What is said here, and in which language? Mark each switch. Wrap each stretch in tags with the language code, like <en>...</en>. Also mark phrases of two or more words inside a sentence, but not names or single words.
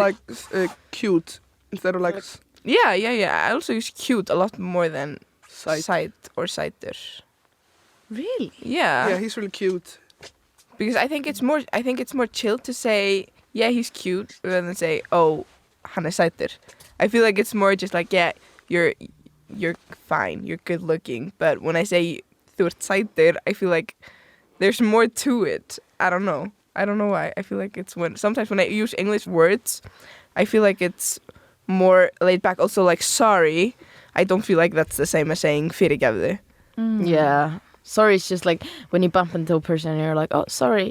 <en>like cute instead of like yeah. I also use cute a lot more than sight or sighter. Really? Yeah. Yeah, he's really cute. Because I think it's more chill to say yeah, he's cute than to say oh,</en> <is>hann er sætur.</is> <en>I feel like it's more just like yeah, you're fine, you're good looking. But when I say</en> <is>þú ert sætur,</is> <en>I feel like there's more to it. I don't know why. I feel like it's sometimes when I use English words, I feel like it's more laid back. Also like sorry, I don't feel like that's the same as saying fyrirgefðu. Yeah. Sorry is just like when you bump into a person and you're like, oh, sorry.</en>